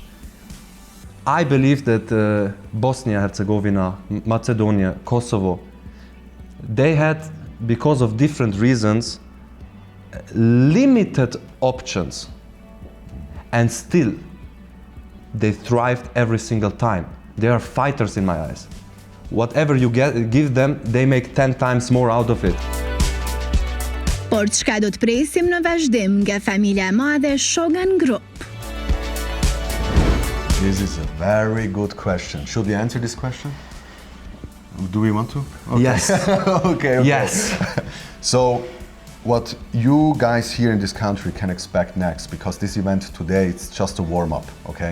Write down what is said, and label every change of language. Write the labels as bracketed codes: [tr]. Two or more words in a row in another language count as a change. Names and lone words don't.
[en] I believe that Bosnia, Herzegovina, Macedonia, Kosovo, they had, because of different reasons, limited options, and still they thrived every single time. They are fighters in my eyes. Whatever you give them, they make 10 times more out of it. [sq] Por çka do të presim në vazhdim nga familja e madhe Shogun Group? [en] This is a very good question. Should we answer this question? Do we want to? Okay. Yes. Okay. Yes. So, what you guys here in this country can expect next, because this event today, it's just a warm-up, okay?